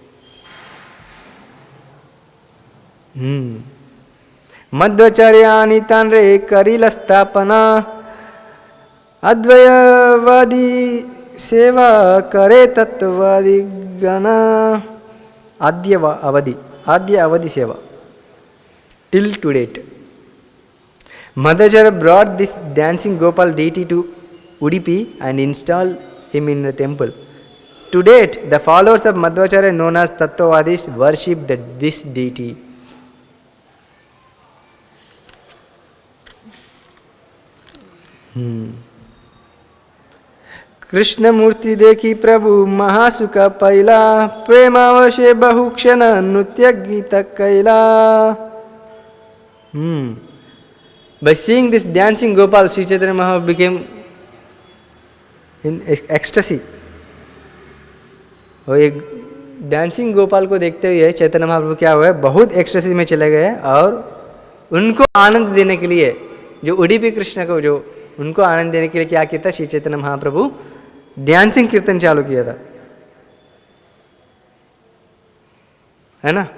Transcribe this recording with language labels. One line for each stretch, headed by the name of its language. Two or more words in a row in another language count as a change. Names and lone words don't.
Bangla: মধ্বাচার্য তাঁরে করিলা স্থাপন অদ্বয়বাদী সেবা করে তত্ত্বাদী গণ আদ্য অবধি সেবা
English: till to date. Madhvacharya brought this dancing Gopal deity to Udupi and installed him in the temple. To date, the followers of Madhvacharya known as Tattvavadis worship this deity.
Bangla: কৃষ্ণ মূর্তি দেখি প্রভু মহাসুখ পৈলা প্রেমাবেশে বহুক্ষণ নৃত্য গীত কৈলা.
English: By seeing this dancing Gopal, Sri Chaitanya Mahaprabhu became in ecstasy.
Hindi: और एक डांसिंग गोपाल को देखते हुए चैतन्य महाप्रभु क्या हुआ है, बहुत एक्सटेसी में चले गए और उनको आनंद देने के लिए जो उडुपी कृष्ण को जो उनको आनंद देने के लिए क्या किया था, श्री चैतन्य महाप्रभु डांसिंग कीर्तन चालू किया था, है ना.